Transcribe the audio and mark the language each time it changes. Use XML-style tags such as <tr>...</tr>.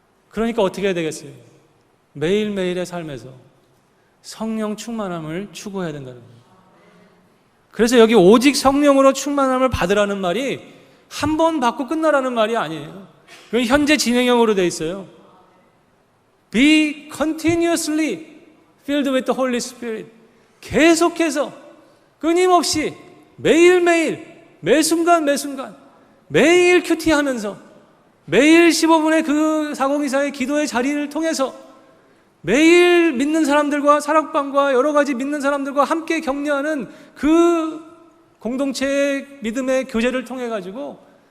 <ko>그러니까 어떻게 해야 되겠어요? 매일매일의 삶에서 성령 충만함을 추구해야 된다는 거예요. 그래서 여기 오직 성령으로 충만함을 받으라는 말이 한 번 받고 끝나라는 말이 아니에요. 여기 현재 진행형으로 되어 있어요.</ko> <en>Be continuously filled with the Holy Spirit.</en> <ko>계속해서 끊임없이 매일매일 매순간 매일 큐티하면서 매일 15분의 그 4024의 기도의 자리를 통해서 매일 믿는 사람들과 사랑방과 여러 가지 믿는 사람들과 함께 격려하는 그 공동체의 믿음의 교제를 통해 가지고</ko>